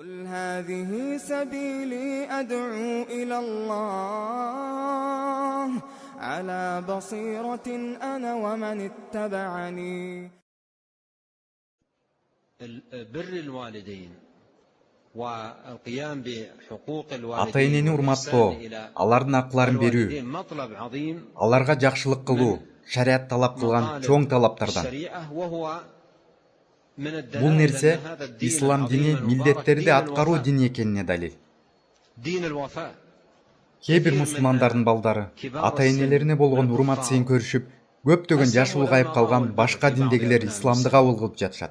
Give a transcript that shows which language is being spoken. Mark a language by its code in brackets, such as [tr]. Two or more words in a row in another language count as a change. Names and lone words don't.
[ar] هذه سبيلي أدعو إلى الله على بصيرة أنا ومن اتبعني. بر الوالدين والقيام بحقوق [ky] ата-энени урматтоо, алардын акыларын берүү, аларга жакшылык кылуу шарият талап кылган чоң талаптардан. Бул нерсе ислам дини милдеттерди аткаруу дини экенине далил. Кээ бир мусулмандардын балдары ата-энелерине болгон урмат сыйын көрүшүп, көптөгөн жашы улгайып калган башка диндегилер исламды кабыл кылып жатышат.